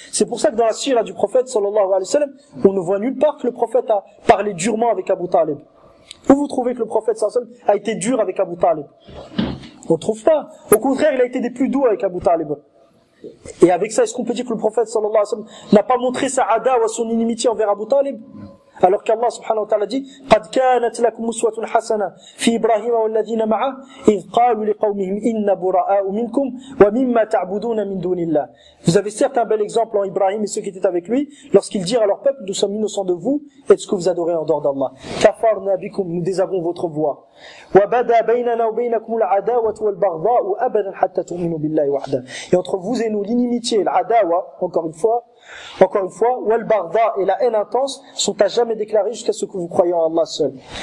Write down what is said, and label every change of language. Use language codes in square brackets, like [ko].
[fr] C'est pour ça que dans la sira du prophète sallallahu alayhi wa sallam, on ne voit nulle part que le prophète a parlé durement avec Abu Talib. Où vous trouvez que le prophète sallallahu alayhi wa sallam a été dur avec Abu Talib? On ne trouve pas. Au contraire, il a été des plus doux avec Abu Talib. Et avec ça, est-ce qu'on peut dire que le prophète sallallahu alayhi wa sallam n'a pas montré sa adawa, son inimitié envers Abu Talib? Alors qu'Allah subhanahu wa ta'ala dit [ar] قَدْ كَانَتْ لَكُمْ أُسْوَةٌ حَسَنَةٌ فِي إِبْرَاهِيمَ وَالَّذِينَ مَعَهُ إِذْ قَالُوا لِقَوْمِهِمْ إِنَّا بُرَآءُ مِنْكُمْ وَمِمَّا تَعْبُدُونَ مِنْ دُونِ اللَّهِ. [fr] Vous avez certes un bel exemple en Ibrahim et ceux qui étaient avec lui lorsqu'ils dirent à leur peuple: nous sommes innocents de vous et de ce que vous adorez en dehors d'Allah. [ar] كَفَرْنَا بِكُمْ, [fr] nous désavouons votre voix. [ar] وَبَدَا بَيْنَنَا وَبَيْنَكُمُ الْعَدَاوَةُ وَالْبَغْضَاءُ أَبَدًا حَتَّى تُؤْمِنُوا بِاللَّهِ وَحْدَهُ. [fr] Et entre vous et nous, l'inimitié, l'adawa, encore une fois, [ar] wal baghdha [fr] et la haine intense sont à jamais déclarées jusqu'à ce que vous croyez en Allah seul.